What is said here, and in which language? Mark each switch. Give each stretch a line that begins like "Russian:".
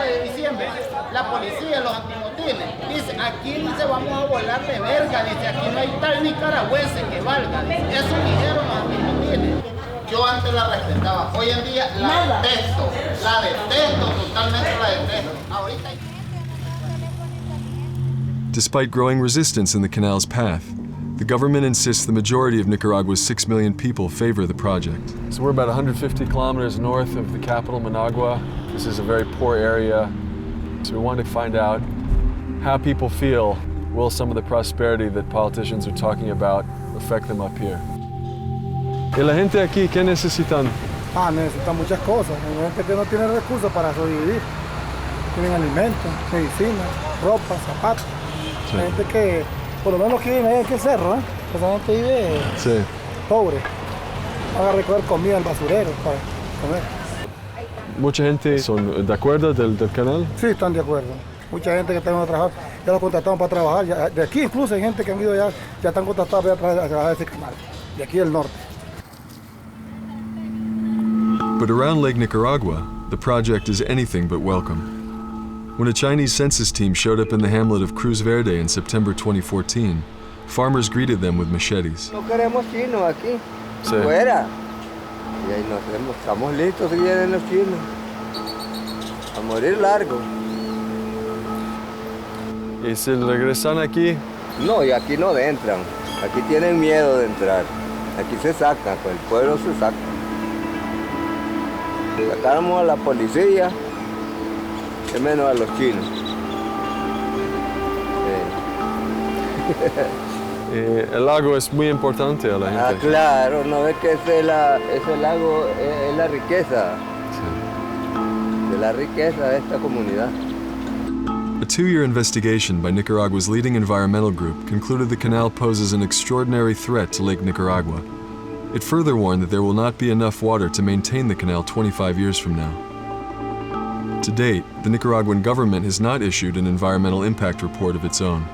Spanish: de diciembre, la policía, los antimotines, dice, aquí no se vamos a volar de verga, dice, aquí no hay tal nicaragüense que valga, dice. Eso dijeron los antimotines. Yo antes la respetaba, hoy en día la detesto, totalmente la detesto. Ahorita...
English: Despite growing resistance in the canal's path, the government insists the majority of Nicaragua's 6 million people favor the project. So we're about 150 kilometers north of the capital, Managua. This is a very poor area. So we wanted to find out how people feel. Will some of the prosperity that politicians are talking about affect them up here?
Spanish: ¿Y la gente aquí qué necesitan? Necesitan muchas cosas. Hay gente que no tiene recursos para sobrevivir. Tienen alimentos, medicina, ropa, zapatos. Sí. Hay gente que, por lo menos que vive ahí en el cerro, esa gente vive pobre. Van a recoger comida al basurero para comer. ¿Mucha gente son de acuerdo del canal? Sí, están de acuerdo. Mucha gente que está en trabajar, ya los contrataron para trabajar. Ya, de aquí incluso hay gente que han ido ya están contratados para trabajar ese canal. De aquí del norte.
English: But around Lake Nicaragua, the project is anything but welcome. When a Chinese census team showed up in the hamlet of Cruz Verde in September 2014, farmers greeted them with machetes.
Spanish: No queremos chinos aquí, Sí. fuera. Y ahí estamos listos si vienen los chinos. A morir largo. ¿Y si regresan aquí? No, y aquí no entran. Aquí tienen miedo de entrar. Aquí se saca, pues el pueblo se saca. Sacamos a la policía, y menos a los chinos. El lago es muy importante a la gente. Ah, claro, no ves que ese lago es la riqueza. Sí. De la riqueza de esta comunidad.
English: A 2-year investigation by Nicaragua's leading environmental group concluded the canal poses an extraordinary threat to Lake Nicaragua. It further warned that there will not be enough water to maintain the canal 25 years from now. To date, the Nicaraguan government has not issued an environmental impact report of its own.